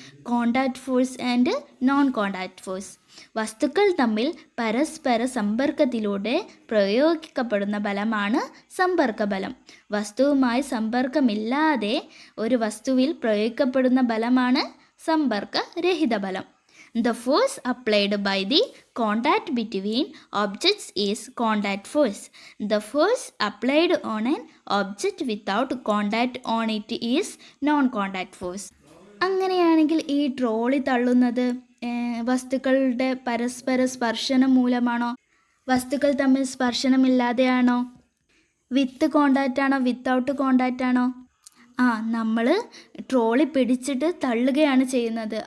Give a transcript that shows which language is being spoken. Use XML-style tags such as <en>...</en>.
<ml>Contact force and non contact force. വസ്തുക്കൾ തമ്മിൽ പരസ്പര സമ്പർക്കത്തിലൂടെ പ്രയോഗിക്കപ്പെടുന്ന ബലമാണ് സമ്പർക്ക ബലം. വസ്തുവുമായി സമ്പർക്കമില്ലാതെ ഒരു വസ്തുവിൽ പ്രയോഗിക്കപ്പെടുന്ന ബലമാണ് സമ്പർക്കരഹിത ബലം.</ml> <en>The force applied by the contact between objects is contact force. The force applied on an object without contact on it is non-contact force.</en> <ml>അങ്ങനെയാണെങ്കിൽ ഈ ട്രോളി തള്ളുന്നത് വസ്തുക്കളുടെ പരസ്പര സ്പർശനം മൂലമാണോ? വസ്തുക്കൾ തമ്മിൽ സ്പർശനമില്ലാതെയാണോ? വിത്ത് കോണ്ടാക്റ്റ് ആണോ? വിത്തൗട്ട് കോണ്ടാക്റ്റ് ആണോ? നമ്മൾ ട്രോളി പിടിച്ചിട്ട് തള്ളുകയാണ് ചെയ്യുന്നത്.</ml>